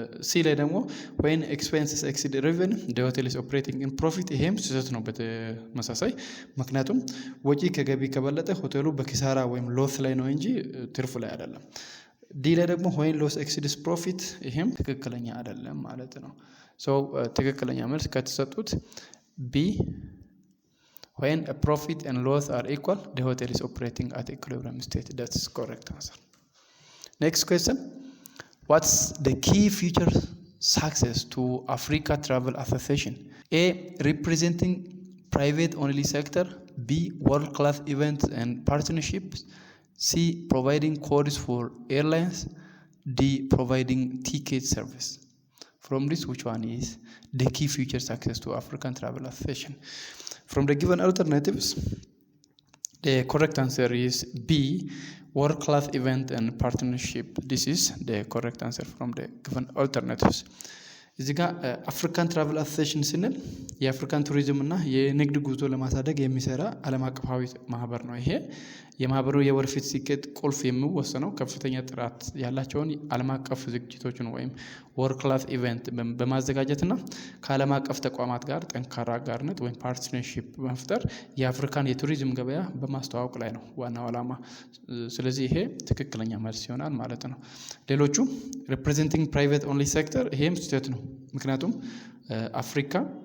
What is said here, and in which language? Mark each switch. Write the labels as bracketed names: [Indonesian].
[Amharic] ሲ ላይ ደግሞ [English] when expenses exceed revenue the hotel is operating in profit [Amharic] ይሄም ስህተት ነው በተመሳሳይ። ምክንያቱም ወጪ ከገቢ ከበለጠ ሆቴሉ በኪሳራ ወይም ሎስ ላይ ነው እንጂ ትርፍ ላይ አይደለም። ዲ ላይ ደግሞ [English] when loss exceeds profit [Amharic] ይሄም ትክክለኛ አይደለም ማለት ነው። ትክክለኛ መልስ ከተሰጡት ቢ [English] when a profit and loss are equal the hotel is operating at equilibrium state. That's correct answer. Next question, what's the key feature success to Africa Travel Association? A, representing private only sector. B, world class events and partnerships. C, providing codes for airlines. D, providing ticket service. From this, which one is the key feature success to African Travel Association? From the given alternatives, the correct answer is B, world class event and partnership. This is the correct answer from the given alternatives. [Amharic] እዚህ ጋር አፍሪካን ትራቨል አሶሲዬሽን ስንል የአፍሪካን ቱሪዝም እና የንግድ ጉዞ ለማሳደግ የሚሰራ ዓለም አቀፋዊ ማህበር ነው። ይሄ የማህበሩ የወደፊት ስኬት ቁልፍ የሚወሰነው ከፍተኛ ጥራት ያላቸውን ዓለም አቀፍ ዝግጅቶችን ወይም ወርልድ ክላስ ኢቨንት በማዘጋጀትና ከዓለም አቀፍ ተቋማት ጋር ጠንካራ አጋርነት ወይም ፓርትነርሺፕ በመፍጠር የአፍሪካን የቱሪዝም ገበያ በማስተዋወቅ ላይ ነው ዋናው ዓላማ። ስለዚህ ይሄ ትክክለኛ መልስ ይሆናል ማለት ነው። ሌሎቹ ሪፕሬዘንቲንግ ፕራይቬት ኦንሊ ሴክተር ይሄም ስህተት ነው። ምክንያቱም አፍሪካ